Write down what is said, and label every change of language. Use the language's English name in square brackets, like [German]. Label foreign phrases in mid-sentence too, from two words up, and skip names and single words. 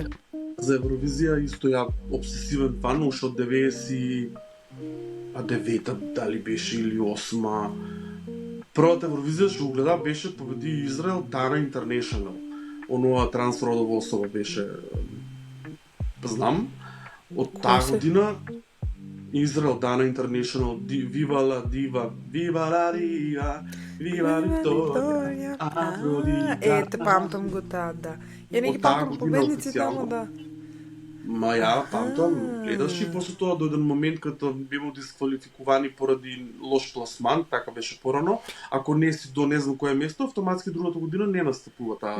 [Macedonian] За Евровизија исто ја обсесивен фан уште од 99-та, дали беше или 8-ма. Првата Евровизија што го гледа беше победи Израел, Dana International. Онова трансродова особа беше, знам, од таа година Израел, Dana International, Viva la Diva, Viva la Diva, Viva Victoria, Afrodita. Ете, памтам го таа, да. Ја не ги памтам победниците, ама да. Ма ја памтам, гледаш и после тоа до еден момент кога беа дисквалификувани поради лош пласман, така беше порано. Ако не си до не знам кое место, автоматски другата година не настапува таа.